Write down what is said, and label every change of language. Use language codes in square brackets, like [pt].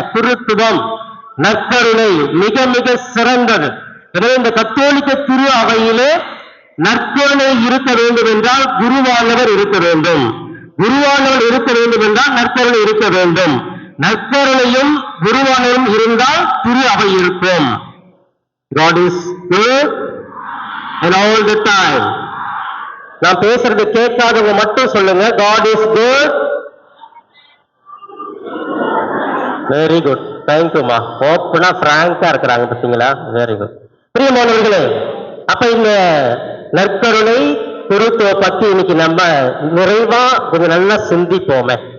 [ta] குருத்துவம் நற்கருணை மிக மிக சிறந்தது. எனவே இந்த கத்தோலிக்க திரு அவையிலே நற்கருணை இருக்க வேண்டும் என்றால் குருவானவர் இருக்க வேண்டும். குருவானவர் இருக்க வேண்டும் என்றால் நற்கருணை இருக்க வேண்டும். நற்கருணையும் குருவானவரும் இருந்தால் திரு அவை இருக்கும். [en] God is good and all the time. [ta] நான் பேசுறது கேட்காதவங்க மட்டும் சொல்லுங்க, [en] God is good. [ta] Very good, தேங்க்யூமா. ஓப்பனா பிராங்கா இருக்கிறாங்க பார்த்தீங்களா? Very good. பிரியமானவர்களே, அப்ப இந்த நற்கருணை குருத்துவ பத்தி இன்னைக்கு நம்ம நிறைவா கொஞ்சம் நல்லா சிந்திப்போமே.